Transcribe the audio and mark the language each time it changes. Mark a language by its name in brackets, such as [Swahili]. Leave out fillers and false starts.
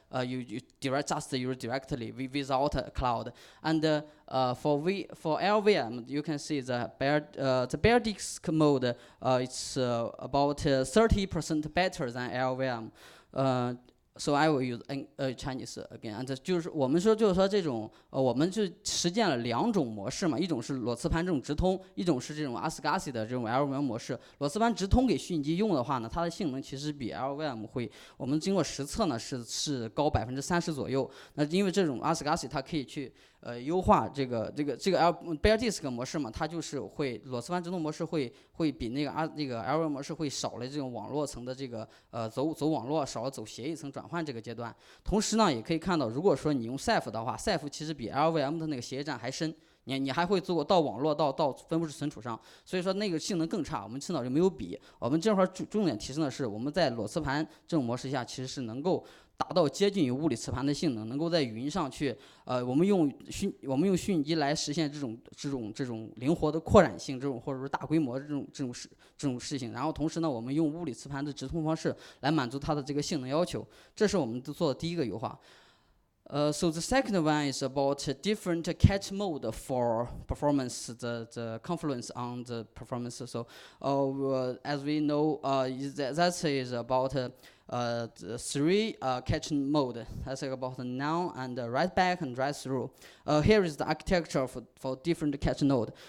[English] You just use directly without a cloud. And for LVM, you can see the bare disk mode. It's about 30% better than LVM. So I will use Chinese again. [Chinese] And 就是我们说这种我们就实践了2种模式嘛，一种是裸磁盘这种直通，一种是这种 ASCII 的这种 LVM 模式。裸磁盘直通给虚拟机用的话呢，它的性能其实比 LVM 会，我们经过实测呢是高30%左右。那因为这种 ASCII 它可以去优化这个 bare disk 模式嘛，它就是会裸磁盘直通模式会比那个LVM 模式会少了这种网络层的这个走网络，少了走协议层转换这个阶段。同时呢，也可以看到，如果说你用 Ceph 的话 ，Ceph 其实比 LVM 的那个协议站还深。你还会做到网络到分布式存储上，所以说那个性能更差。我们青岛就没有比。我们这块重点提升的是，我们在裸磁盘这种模式下，其实是能够达到接近于物理磁盘的性能，能够在云上去我们用虚拟机来实现这种灵活的扩展性，或者说大规模这种事情。然后同时呢，我们用物理磁盘的直通方式来满足它的这个性能要求，这是我们做的第一个优化。 [English] So the second one is about different cache mode for performance, the confluence on the performance. So as we know, that is about the 3 cache mode. That's about the now and write back and write through. Here is the architecture for different cache node.